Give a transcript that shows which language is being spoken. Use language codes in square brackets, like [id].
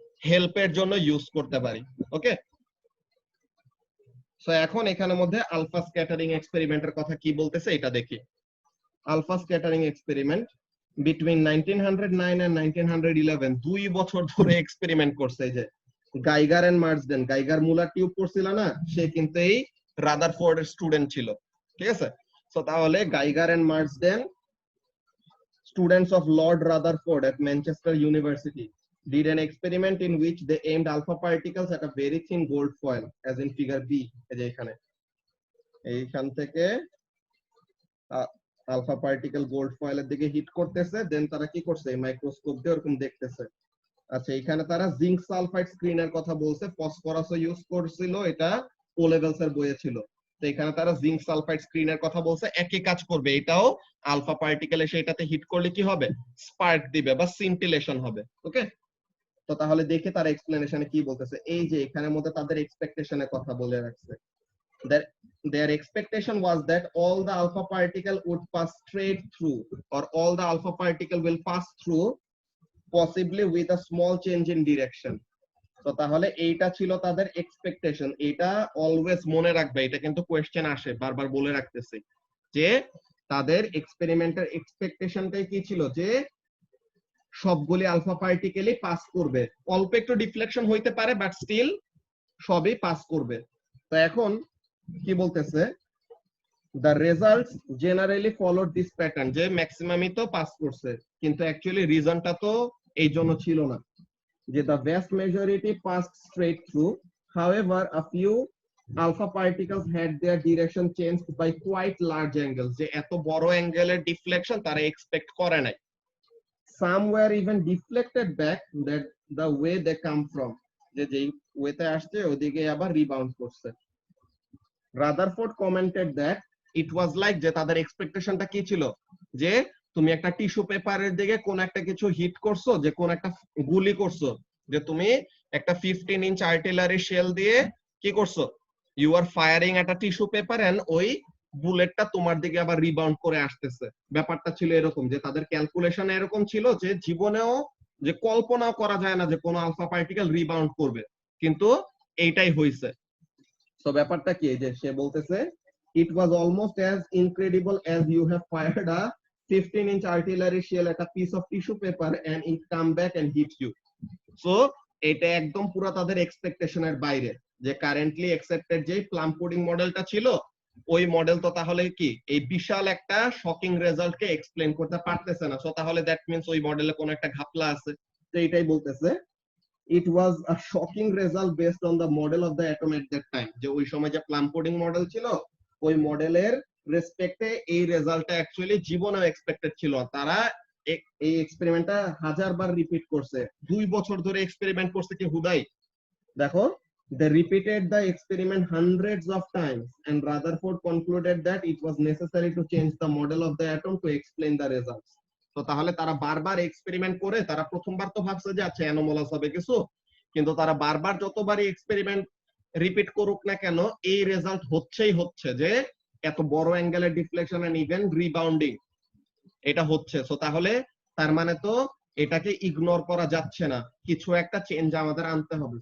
[bn] হেল্পের জন্য ইউজ করতে পারি। ওকে, সো এখন এখানের মধ্যে আলফা স্ক্যাটারিং এক্সপেরিমেন্টের কথা কি বলতেছে এটা দেখি। Alpha scattering experiment between 1909 and 1911 2 বছর ধরে এক্সপেরিমেন্ট করছে। এই যে Geiger and Marsden, Geiger Muller tube পড়ছিল না, সে কিন্তু এই রাদারফোর্ডের স্টুডেন্ট ছিল। ঠিক আছে, সো তাহলে [en] Geiger and Marsden, students of Lord Rutherford at Manchester University, did an experiment in which they aimed alpha particles at a very thin gold foil, as in figure B. [bn] এই যে এইখান থেকে alpha particle gold ফয়েলের দিকে hit করতেছে, দেন তারা কি করছে, microscope দিয়ে ওরকম দেখতেছে। আচ্ছা, এখানে তারা জিঙ্ক সালফাইড স্ক্রিনের কথা বলছে, ফসফরাসও ইউজ করছিল, এটা ও লেভেলস এর বইয়ে ছিল। তো এখানে তারা জিঙ্ক সালফাইড স্ক্রিনের কথা বলছে, একই কাজ করবে, এটাও আলফা পার্টিকেল এসে এটাতে হিট করলে কি হবে, স্পার্ক দিবে বা সিন্টিলেশন হবে। ওকে, তো তাহলে দেখে তার এক্সপ্লেনেশনে কি বলতেছে। এই যে এখানের মধ্যে তাদের এক্সপেকটেশনের কথা বলে রাখছে। [en] Their expectation was that all the alpha particle would pass straight through, or all the alpha particle will pass through, possibly with a small change in direction. [bn] তো তাহলে এইটা ছিল তাদের এক্সপেকটেশন। এটা অলওয়েজ মনে রাখবে, এটা কিন্তু কোয়েশ্চেন আসে, বারবার বলে রাখতেছি যে তাদের এক্সপেরিমেন্টের এক্সপেকটেশনটাই কি ছিল, যে সবগুলি আলফা পার্টিকেলই পাস করবে, অল্প একটু ডিফ্লেকশন হইতে পারে বাট স্টিল সবই পাস করবে। তো এখন কি বলতেছে, [en] the results generally followed this pattern, [bn] যে ম্যাক্সিমামই তো পাস করছে, কিন্তু অ্যাকচুয়ালি রিজনটা তো এই জন্য ছিল না, যে [en] the vast majority passed straight through, however a few alpha particles had their direction changed by quite large angles, [bn] যে এত বড় অ্যাঙ্গেলের ডিফ্লেকশন তারা এক্সপেক্ট করে নাই। [en] some were even deflected back that the way they come from, [bn] যে যেই ওয়েতে আসছে ওদিকে আবার রিবাউন্ড করছে। [en] Rutherford commented that it was like, [bn] যে তাদের এক্সপেকটেশনটা কি ছিল, যে তুমি একটা টিস্যু পেপারের দিকে কোন একটা কিছু হিট করছো, যে কোন একটা গুলি করছো, যে তুমি একটা 15 ইঞ্চ আর্টিলারি শেল দিয়ে কি করছো, [en] you are firing [bn] একটা টিস্যু পেপার এন্ড ওই বুলেটটা তোমার দিকে আবার রিবাউন্ড করে আসতেছে। ব্যাপারটা ছিল এরকম, যে তাদের ক্যালকুলেশন এরকম ছিল যে জীবনেও যে কল্পনাও করা যায় না যে কোনো আলফা পার্টিকেল রিবাউন্ড করবে, কিন্তু এইটাই হইছে। তো ব্যাপারটা কি, যে সে বলতেছে [en] it was almost as incredible as you have fired a 15-inch artillery shell at a piece of tissue paper and it come back and hit you. [bn] So এটা একদম পুরো তাদের এক্সপেকটেশনের বাইরে, যে কারেন্টলি অ্যাকসেপ্টেড যে প্লাম পুডিং মডেলটা ছিল, ওই মডেল তো তাহলে কি এই বিশাল একটা শকিং রেজাল্টকে এক্সপ্লেন করতে পারতেছে না। সো তাহলে দ্যাট মিন্স ওই মডেলে কোনো একটা ঘাপলা আছে। তো এটাই বলতেছে, [en] it was a shocking result based on the model of the atom at that time, [bn] যে ওই সময় যে প্লাম পুডিং মডেল ছিল ওই মডেলের রেসপেক্টে এই রেজাল্টটা অ্যাকচুয়ালি জীবনেও এক্সপেক্টেড ছিল। তারা এই এক্সপেরিমেন্টটা হাজারবার রিপিট করছে, 2 বছর ধরে এক্সপেরিমেন্ট করছে কি হুদাই। [en] দেখো, they repeated the experiment hundreds of times and Rutherford concluded that it was necessary to change the model of the atom to explain the results. [bn] তো তাহলে তারা বারবার এক্সপেরিমেন্ট করে, তারা প্রথমবার তো ভাবছে যে আচ্ছা অ্যানোমালাস হবে কিছু, কিন্তু তারা বারবার যতবারই এক্সপেরিমেন্ট রিপিট করুক না কেন এই রেজাল্ট হচ্ছেই হচ্ছে, যে এত বড় অ্যাঙ্গেলের ডিফ্লেকশন এন্ড ইভেন রিবাউন্ডিং এটা হচ্ছে। সো তাহলে তার মানে তো এটাকে ইগনোর করা যাচ্ছে না, কিছু একটা চেঞ্জ আমাদের আনতে হবে।